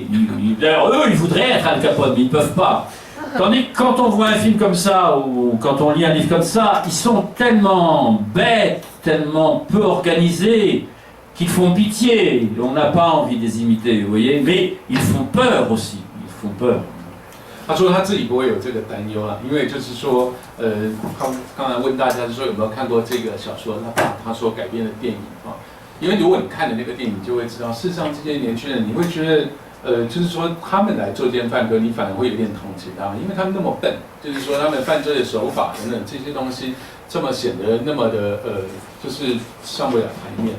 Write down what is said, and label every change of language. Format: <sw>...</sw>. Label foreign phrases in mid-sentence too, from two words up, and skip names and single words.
<fr>D'ailleurs, eux, ils voudraient être Al Capone, mais ils ne peuvent pas. Tandis que quand on voit un film comme ça, ou quand on lit un livre comme ça, ils sont tellement bêtes, tellement peu organisés, qu'ils font pitié. On n'a pas envie de les imiter, vous voyez. Mais ils font peur aussi, ils font peur.</fr> <zh>他说他自己不会有这个担忧啦，因为就是说，刚才问大家是说有没有看过这个小说，他说改编的电影因为如果你看了那个电影，就会知道，事实上这些年轻人，你会觉得，就是说他们来做奸犯科，你反而会有点同情他们，因为他们那么笨，就是说他们犯罪的手法等等这些东西，这么显得那么的就是上不了台面。</zh>